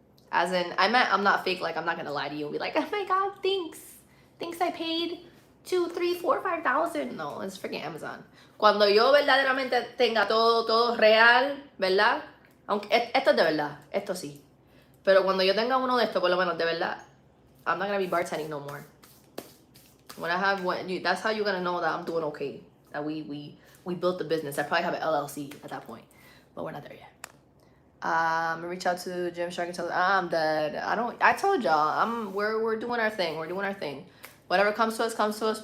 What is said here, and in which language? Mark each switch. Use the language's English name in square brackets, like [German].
[English] As in, I'm not fake, like I'm not gonna lie to you and be like, oh my god, thanks I paid 2, 3, 4, 5,000. No, it's freaking Amazon. [Spanish] Cuando yo verdaderamente tenga todo real, ¿verdad? Aunque esto es de verdad, esto sí. Pero cuando yo tenga uno de estos, por lo menos de verdad, [English] I'm not gonna be bartending no more. That's how you're gonna know that I'm doing okay. That we built the business. I probably have an LLC at that point, but we're not there yet. Reach out to Jim Shark and tell them I'm dead. I told y'all, we're doing our thing. We're doing our thing. Whatever comes to us.